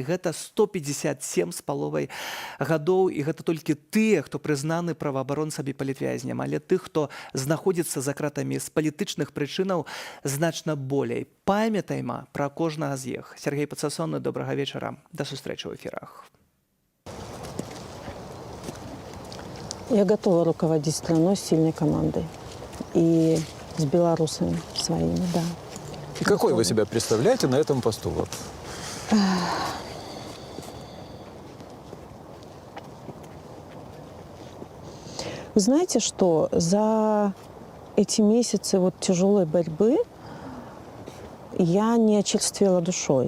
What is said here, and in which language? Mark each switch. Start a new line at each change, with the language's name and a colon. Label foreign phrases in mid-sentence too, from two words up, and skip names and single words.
Belarusian: Гэта 157 з паловай гадоў, і гэта толькі тыя, хто прызнаны праваабаронцамі палітвязням. Але тых, хто знаходзіцца за кратамі з палітычных прычынаў, значна болей. Памятайма пра кожнага з іх. Сергей Пацасоны, добрага вечара. Да сустрэчы ў эфірах.
Russian: Я готова руководить страной с сильной командой и с белорусами своими, да. И какой вы себя представляете на этом посту? Вот? Вы знаете, что за эти месяцы вот тяжелой борьбы я не очерствела душой.